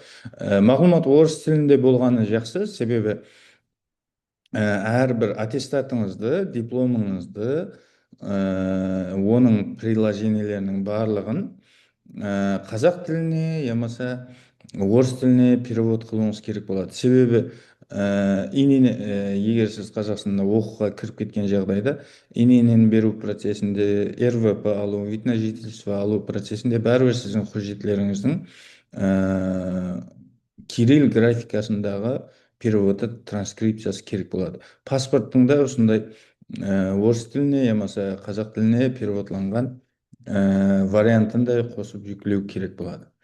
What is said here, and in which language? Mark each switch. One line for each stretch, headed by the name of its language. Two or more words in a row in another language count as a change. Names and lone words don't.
Kazakh: Мағлұмат орыс тілінде болғаны жақсы, себебі әрбір аттестатыңызды, дипломыңызды, оның приложениелерінің барлығын қазақ тіліне, ямаса орыс тіліне перевод қылуыңыз керек болады. Себебі инені егер сіз Қазақстанда оқуға кіріп кеткен жағдайда иненің беру процесінде, РВП алу,
Russian: вид на жительство
Kazakh: алу процесінде бәрібір сіздің құжаттарыңыздың кирилл графикасындағы переводы, транскрипциясы керек болады. Паспорттың да осындай орыс тіліне я болмаса қазақ тіліне переводланған вариантын да қосып жүктеу керек болады.